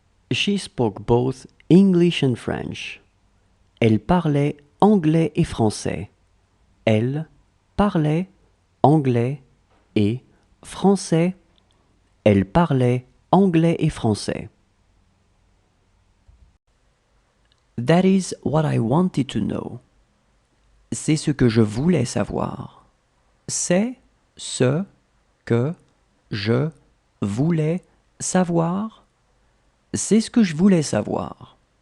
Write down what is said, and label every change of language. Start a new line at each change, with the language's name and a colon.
English: She spoke both English and French.
French: Elle parlait anglais et français. Elle parlait anglais et français. Elle parlait anglais et français.
English: That is what I wanted to know.
French: C'est ce que je voulais savoir. C'est ce que je voulais savoir. C'est ce que je voulais savoir.